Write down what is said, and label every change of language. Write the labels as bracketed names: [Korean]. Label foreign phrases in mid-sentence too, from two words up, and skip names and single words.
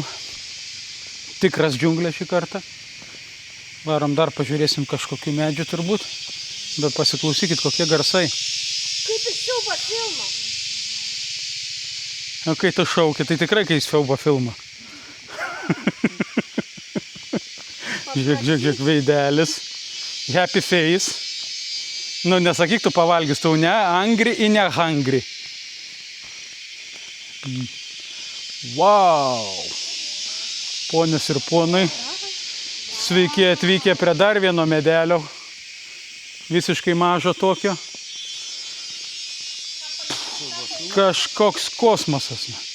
[Lithuanian] Tikras džiunglė šį kartą. Varom dar pažiūrėsim kažkokių medžių turbūt. Bet pasiklausykit, kokie garsai. Kaip iš siaubo filmo. O kai tu šauki, tai tikrai kai jis siaubo filmą. Žiūrėk, veidelis. [English] Happy face. [Lithuanian] Nu, nesakyk, tu pavalgys, tu ne angry i ne hungry. Wow! Ponios ir ponai, sveiki atvykę prie dar vieno medelio. Visiškai mažo tokio. Kažkoks kosmosas.